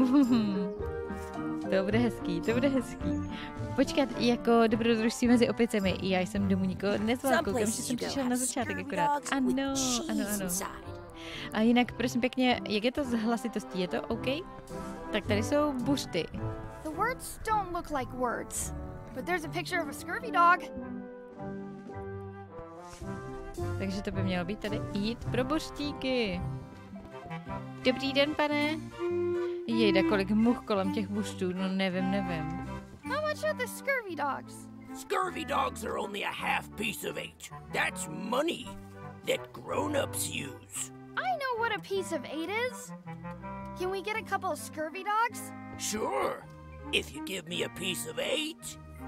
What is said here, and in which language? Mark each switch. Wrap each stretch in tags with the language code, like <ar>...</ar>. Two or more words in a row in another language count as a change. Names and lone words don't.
<cs>To bude hezký. Počkat, jako dobrodružství mezi opicemi. Já jsem domů nikoho nezval, koukám, že jsem přišel na začátek akorát. Ano. A jinak, prosím pěkně, jak je to s hlasitostí? Je to OK? Tak tady jsou buřty.</cs> <en>The words don't look like words, but there's a picture of a scurvy dog.</en> <cs>Takže to by mělo být tady jít pro buřtíky. Dobrý den, pane. Jejda, kolik much kolem těch buřtů, no nevím.</cs> <en>How much are the scurvy dogs? Scurvy dogs are only a half piece of 8. That's money that grown-ups use. I know what a piece of 8 is. Can we get a couple of scurvy dogs? Sure, if you give me a piece of 8.</en>